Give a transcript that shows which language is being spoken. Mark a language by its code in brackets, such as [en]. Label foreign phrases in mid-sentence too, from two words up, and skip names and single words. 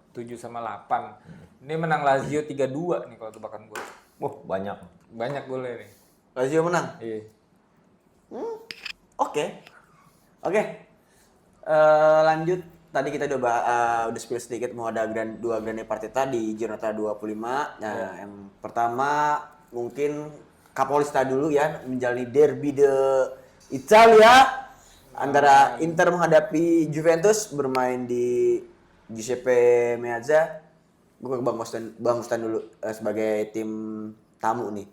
[id] 7 sama 8. Ini menang Lazio 3-2 nih kalau tebakan gol. Banyak. Banyak golnya nih. Lazio menang. Iya. Oke. Lanjut. Tadi kita udah spill sedikit mau ada dua [it] grande partita [id] di Giornata 25. Nah, yang pertama mungkin Capolista dulu ya, menjalani [it] derby de Italia [id] antara Inter menghadapi Juventus bermain di Giuseppe Meazza. Gue ke Bang Mustan dulu sebagai tim tamu nih.